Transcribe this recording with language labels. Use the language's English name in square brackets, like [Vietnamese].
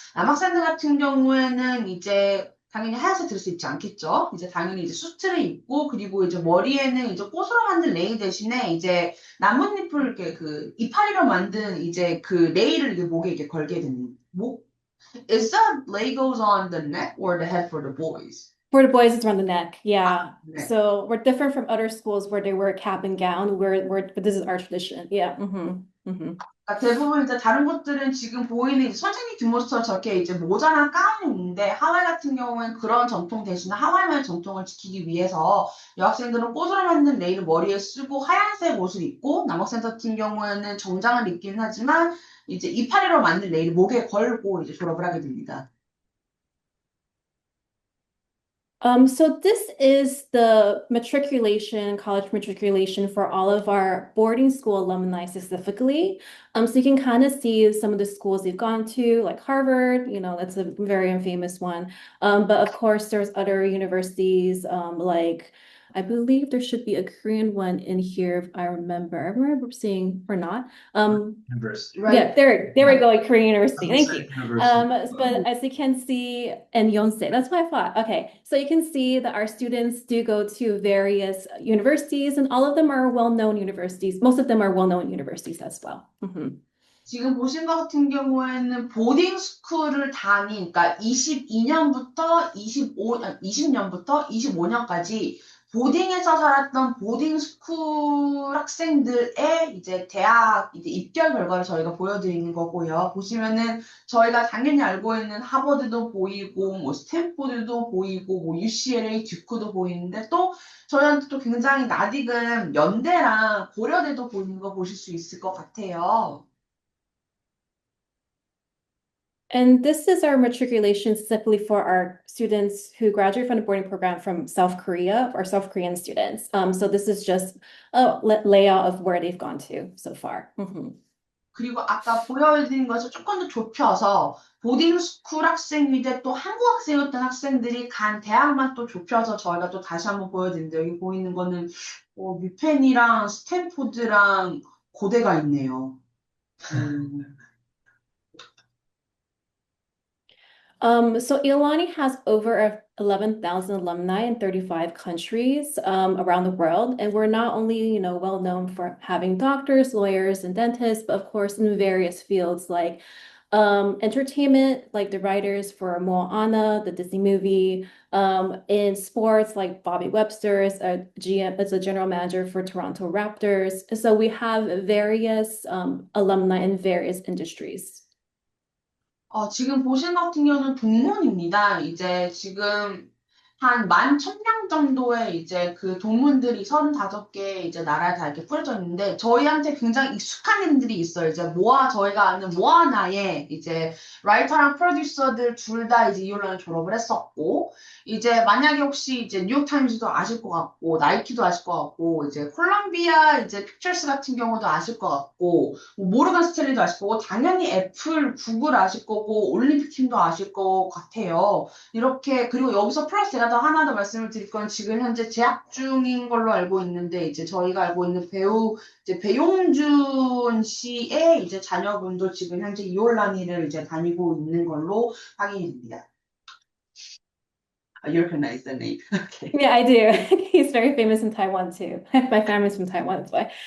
[Korean] 남학생들 같은 경우에는 이제 당연히 하얀색 드레스 입지 않겠죠. 이제 당연히 이제 수트를 입고 그리고 이제 머리에는 이제 꽃으로 만든 레이 대신에 이제 나뭇잎을 이렇게 그 이파리로 만든 이제 그 레이를 이게 목에 이렇게 걸게 되는 목 [English] is that Legos on the neck or the head for the boys? For the boys, it's around the neck. Yeah. [Korean] 네. [English] So we're different from other schools where they wear a cap and gown. But this is our tradition. Yeah. [Korean] 그러니까 대부분 이제 다른 곳들은 지금 보이는 이제 선생님 뒷모습처럼 저렇게 이제 모자나 가운이 있는데 하와이 같은 경우에는 그런 전통 대신에 하와이만의 전통을 지키기 위해서 여학생들은 꽃으로 만든 레이를 머리에 쓰고 하얀색 옷을 입고 남학생 같은 경우에는 정장을 입긴 하지만 이제 이파리로 만든 레이를 목에 걸고 이제 졸업을 하게 됩니다. [English] So this is the matriculation, college matriculation for all of our boarding school alumni specifically. So you can kind of see some of the schools they've gone to, like Harvard, that's a very famous one. But of course, there's other universities, like I believe there should be a Korean one in here, if I remember. I remember seeing or not. University. Right. Yeah, there we go, like Korean University. Thank you. University. But as you can see, and Yonsei, that's what I thought. Okay, so you can see that our students do go to various universities, and all of them are well-known universities. Most of them are well-known universities as well. [Korean] 지금 보신 것 같은 경우에는 보딩 스쿨을 그러니까 20년부터 25년까지 보딩에서 살았던 보딩 스쿨 학생들의 이제 대학 이제 입결 결과를 저희가 보여드리는 거고요. 보시면은 저희가 당연히 알고 있는 하버드도 보이고 뭐 스탠포드도 보이고 뭐 UCLA, 듀크도 보이는데 또 저희한테 또 굉장히 낯익은 연대랑 고려대도 보이는 거 보실 수 있을 것 같아요. [English] And this is our matriculation specifically for our students who graduate from the boarding program from South Korea, or South Korean students. So this is just a layout of where they've gone to so far. [Korean] 그리고 아까 보여드린 것을 조금 더 좁혀서 보딩스쿨 학생인데 또 한국 학생이었던 학생들이 간 대학만 또 좁혀서 저희가 또 다시 한번 보여드리는데 여기 보이는 거는 뉴펜이랑 스탠포드랑 고대가 있네요. [English] So Iolani has over 11,000 alumni in 35 countries around the world. And we're not only, well known for having doctors, lawyers, and dentists, but of course in various fields like entertainment, like the writers for Moana, the Disney movie, in sports like Bobby Webster is a GM, is a general manager for Toronto Raptors. So we have various alumni in various industries. [Korean] 지금 보신 같은 경우는 동문입니다. 이제 지금 한 11,000명 정도의 이제 그 동문들이 35개 이제 나라에 다 이렇게 뿌려져 있는데 저희한테 굉장히 익숙한 이름들이 있어요. 이제 저희가 아는 모아나의 이제 라이터랑 프로듀서들 둘 다 이제 이올란을 졸업을 했었고 이제 만약에 혹시 이제 뉴욕타임즈도 아실 것 같고 나이키도 아실 것 같고 이제 콜롬비아 이제 픽처스 같은 경우도 아실 것 같고 뭐 모르간 스탠리도 아실 거고 당연히 애플, 구글 아실 거고 올림픽 팀도 아실 것 같아요. 이렇게 그리고 여기서 플러스 제가 더 하나 더 말씀을 드릴 건 지금 현재 재학 중인 걸로 알고 있는데 이제 저희가 알고 있는 배우 이제 배용준 씨의 이제 자녀분도 지금 현재 이올라니를 이제 다니고 있는 걸로 확인이 됩니다. [English] You recognize the name. Okay. Yeah, I do. He's very famous in Taiwan too. My family's from Taiwan, that's why.